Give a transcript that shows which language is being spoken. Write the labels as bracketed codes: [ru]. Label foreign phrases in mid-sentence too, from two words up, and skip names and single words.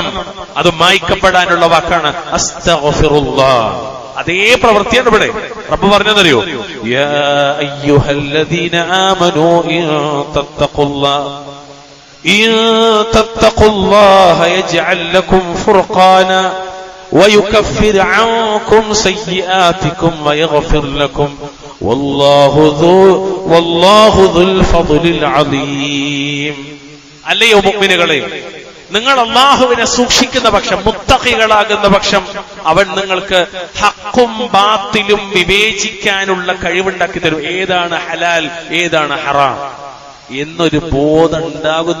[ml] അത് മായ്ക്കപ്പെടാനുള്ള വാക്കാണ് അസ്തഗ്ഫിറുല്ലാഹ്. അതേ പ്രവൃത്തിയാണ് ഇവിടെ റബ്ബ് പറഞ്ഞതറിയോ? [ar] يا أيها الذين آمنوا إن تتقوا الله يجعل لكم فرقانا ويكفر عنكم سيئاتكم ويغفر لكم والله ذو الفضل العظيم. [ml] അല്ലയോ മുഅ്മിനുകളെ, നിങ്ങൾ അല്ലാഹുവിനെ സൂക്ഷിക്കുന്ന പക്ഷം, മുത്തഖികളാകുന്ന പക്ഷം, അവൻ നിങ്ങൾക്ക് ഹഖും ബാത്തിലും വിവേചിക്കാനുള്ള കഴിവുണ്ടാക്കി തരും. ഏതാണ് ഹലാൽ, ഏതാണ് ഹറാം എന്നൊരു ബോധം ഉണ്ടാകുന്നു.